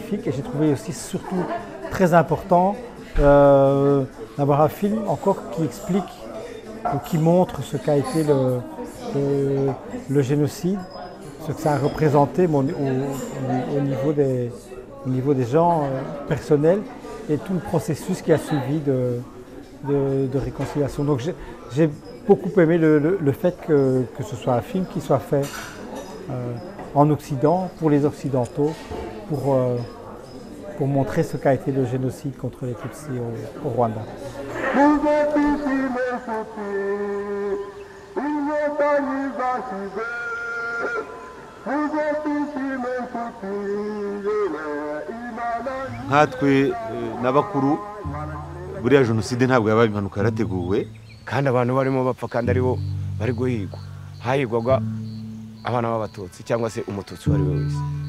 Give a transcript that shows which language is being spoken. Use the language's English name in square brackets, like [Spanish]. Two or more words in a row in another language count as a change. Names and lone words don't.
[French] Et j'ai trouvé aussi surtout très important d'avoir un film encore qui explique ou qui montre ce qu'a été le génocide, ce que ça a représenté au niveau des gens personnels et tout le processus qui a suivi de réconciliation. Donc j'ai beaucoup aimé le fait que ce soit un film qui soit fait en Occident, pour les Occidentaux, pour montrer ce qu'a été le génocide contre les Tutsis au Rwanda. [Kinyarwanda] nkatwe n'abakuru buriya jenoside ntabwo yabaye impanuka yarateguwe kandi abantu barimo bapfa kandi aribo bari guhigwa hahigwaga abana b'abatutsi cyangwa se umututsi uwo ari we wese.